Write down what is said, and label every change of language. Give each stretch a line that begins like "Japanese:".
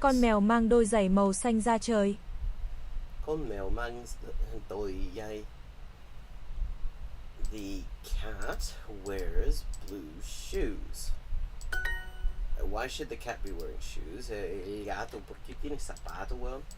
Vietnamese: Con mèo mang đôi giày màu xanh da trời. Con mèo mang đôi giày.
English: The cat wears blue shoes. Why should the cat be wearing shoes?
Spanish: El gato, ¿por qué tiene zapatos, weón?